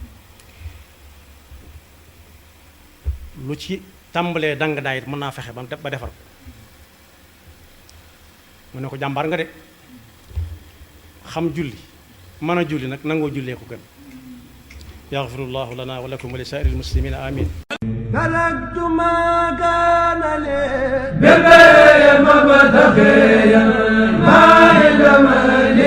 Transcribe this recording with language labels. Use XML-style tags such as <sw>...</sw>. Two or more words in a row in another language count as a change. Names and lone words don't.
<wo>lu ci tàmbalee dang daayit mën naa fexe ba defar ko mu ne ko jàmbaar nga de xam julli mën a julli nag nangoo jullee ko gën</wo> <ar>يغفر الله لنا ولكم ولسائر المسلمين آمين تركت ما كان لي بالبيع مبتغيا ما علم</ar>